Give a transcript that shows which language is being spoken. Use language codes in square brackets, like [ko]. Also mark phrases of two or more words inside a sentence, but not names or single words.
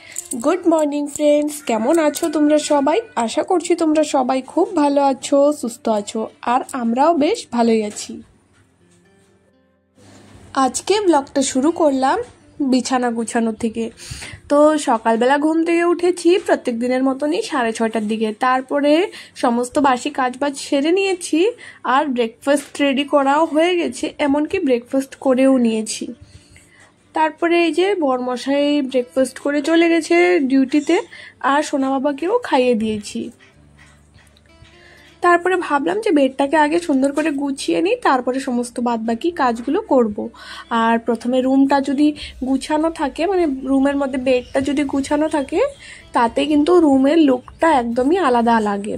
[en] good morning friends [bn] কেমন আছো তোমরা সবাই আশা করছি তোমরা সবাই খুব ভালো আছো সুস্থ আছো আর আমরাও বেশ ভালোই আছি। আজকে ব্লগটা শুরু করলাম বিছানা গুছানো থেকে। তো সকাল বেলা ঘুম থেকে উঠেছি প্রত্যেক দিনের মতোনই 6:30টার দিকে। তারপরে সমস্ত বাসি কাজবাজ সেরে নিয়েছি আর [en] breakfast ready [bn] করাও হয়ে গেছে, এমনকি ব্রেকফাস্ট করেও নিয়েছি। तारपरे এই যে বরমশাই ব্রেকফাস্ট করে চলে গেছে ডিউটিতে আর সোনা বাবাকেও খাইয়ে দিয়েছি। তারপরে ভাবলাম যে বেডটাকে আগে সুন্দর করে গুছিয়ে নিই, তারপরে সমস্ত বাদবাকি কাজগুলো করব। আর প্রথমে রুমটা যদি গুছানো থাকে, মানে রুমের মধ্যে বেডটা যদি গুছানো থাকে তাতে কিন্তু রুমের লুকটা একদমই আলাদা লাগে।